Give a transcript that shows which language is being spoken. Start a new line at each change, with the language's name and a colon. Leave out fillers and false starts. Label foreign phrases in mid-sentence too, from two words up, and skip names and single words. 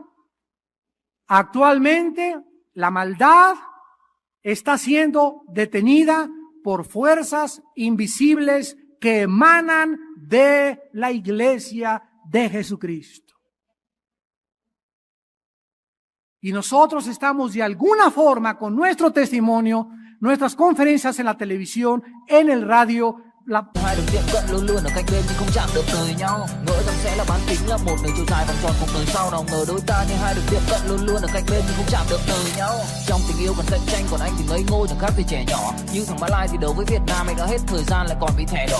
Spanish: Actualmente la maldad está siendo detenida por fuerzas invisibles que emanan de la iglesia de Jesucristo. Y nosotros estamos de alguna forma con nuestro testimonio, nuestras conferencias en la televisión, en el radio,
Vietnamese: Hai được tiệm cận luôn luôn ở cạnh bên nhưng không chạm được đời nhau. Ngỡ rằng sẽ là bán kính là một đường chiều dài vòng tròn cùng đời sau, nào ngờ đôi ta như hai được tiệm cận luôn luôn ở cạnh bên nhưng không chạm được đời nhau. Trong tình yêu còn cạnh tranh, còn anh thì ngây ngô chẳng khác gì trẻ nhỏ. Như thằng Mã Lai thì đấu với Việt Nam, anh đã hết thời gian lại còn bị thẻ đỏ.